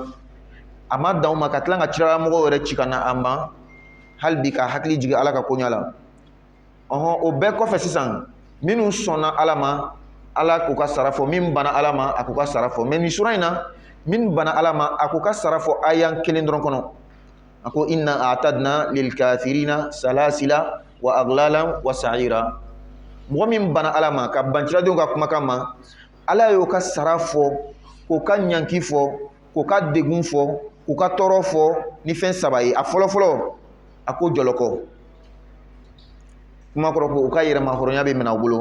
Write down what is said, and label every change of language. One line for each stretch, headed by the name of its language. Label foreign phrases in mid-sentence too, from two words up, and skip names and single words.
Bambara: A ma dan o ma ka tila ka ciramɔgɔw yɛrɛ ci ka na a ma, hali bi ka hakili jigin ala ka koɲa la. O bɛɛ kɔfɛ sisan minnu sɔnna ala ma, ala k'u ka sara fɔ, min bana ala ma a k'u ka sara fɔ. Mais nin sura in na min bana ala ma a k'u ka sara fɔ ayan kelen dɔrɔn kɔnɔ. A ko
Arabic: إنا أعتدنا للكافرين سلاسل وأغلالا وسعيرا.
Bambara: Mɔgɔ min bana ala ma ka banciladenw ka kumakan ma, ala y'o ka sara fɔ, k'o ka ɲanki fɔ, k'o ka degun fɔ, k'o ka tɔɔrɔ fɔ ni fɛn saba ye. A fɔlɔfɔlɔ a ko jɔlɔkɔ, kuma kɔrɔ ko u ka yɛrɛmahɔrɔnya bɛ minɛ u bolo.